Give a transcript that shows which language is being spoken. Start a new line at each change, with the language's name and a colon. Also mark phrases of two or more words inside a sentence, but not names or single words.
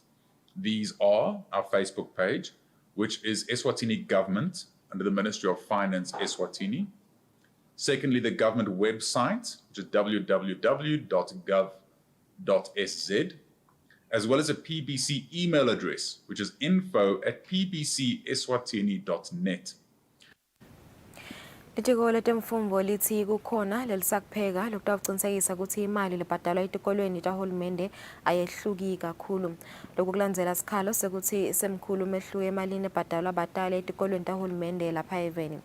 English: These are our Facebook page, which is Eswatini Government under the Ministry of Finance, Eswatini. Secondly, the government website, which is www.gov.sz. as well as a PBC email address, which is info@pbceswatini.net.
Swati: Litiko letemfundvo lithi kukhona lelisakupheka lokutawucinisekisa ukuthi imali lebhadalwa etikolweni tahulumende ayehluki kakhulu. Lokhu kulandzela sikhalo sekuthi semkhulu umehluko emalini ebhadalwa abatali etikolweni tahulumende lapha eveni.